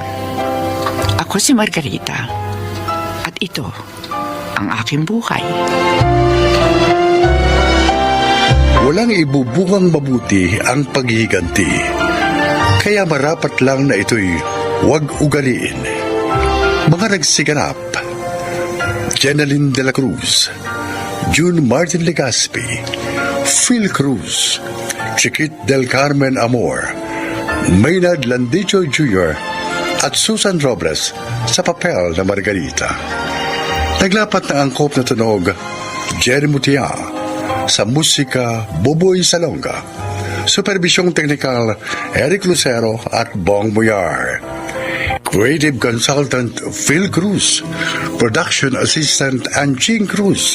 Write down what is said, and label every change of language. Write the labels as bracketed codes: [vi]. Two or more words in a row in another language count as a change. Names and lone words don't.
[tl] Ako si Margarita at ito ang aking buhay. Walang ibubungang mabuti ang paghihiganti. Kaya marapat lang na ito'y huwag ugaliin. Mga nagsiganap: Jeneline de la Cruz, June Martin Legaspi, Phil Cruz, Chiquit del Carmen Amor, Maynard Landicho Jr. at Susan Robles sa papel na Margarita. Naglapat na angkop na tunog Jerry Mutia, sa musika Boboy Salonga, supervisyong teknikal Eric Lucero at Bong Muyar, [en] creative consultant [tl] Phil Cruz, [en] production assistant [tl] Anching Cruz.